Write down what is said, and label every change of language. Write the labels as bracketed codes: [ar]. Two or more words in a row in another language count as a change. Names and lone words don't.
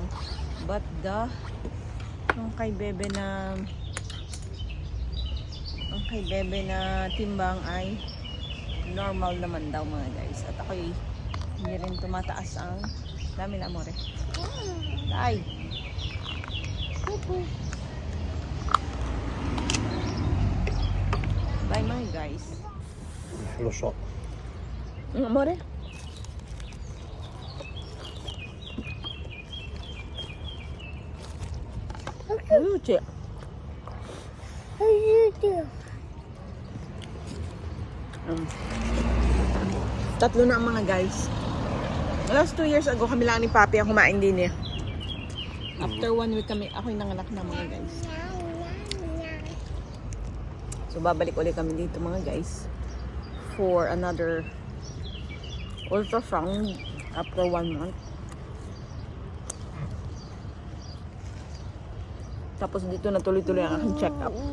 [tl] But yung kay bebe na timbang ay normal naman daw mga guys. At ako'y hindi rin tumataas ang dami na amore. Ay! Bye mga guys. [it] Lo so. Amore? Aiuti! [tl] Tatlo na ang mga guys. [en] Last 2 years ago [tl] kami lang ni Papi ang kumain din eh. [en] After 1 week [tl] kami, ako'y nanganak na mga guys. So babalik ulit kami dito mga guys [en] for another ultrasound after 1 month. [tl] Tapos dito na tuloy-tuloy ang aking check-up.